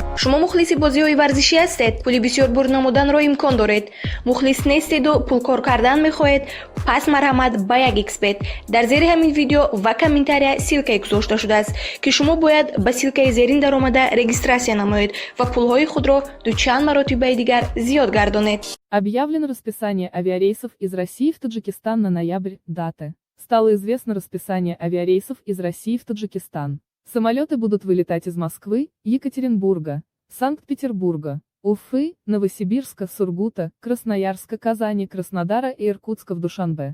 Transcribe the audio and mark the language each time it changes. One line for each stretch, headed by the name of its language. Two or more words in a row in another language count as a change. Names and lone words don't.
Tajik: шумо мухлиси бозиҳои варзишӣ ҳастед? Пули бисёр бур намуданро имкон доред? Мухлис нестеду пулкор кардан мехоҳед? Пас марҳамат ба як эксперт. Дар зери ҳамин видео ва комментария ссилкае гузошта шудааст, ки шумо бояд ба ссилкаи зерин даромада регистрация намоед ва пулҳои худро дучанд маротибаи дигар зиёд гардонед.
Russian: Объявлено расписание авиарейсов из России в Таджикистан на ноябрь. Даты. Стало известно расписание авиарейсов из России в Таджикистан. Самолеты будут вылетать из Москвы, Екатеринбурга, Санкт-Петербурга, Уфы, Новосибирска, Сургута, Красноярска, Казани, Краснодара и Иркутска в Душанбе.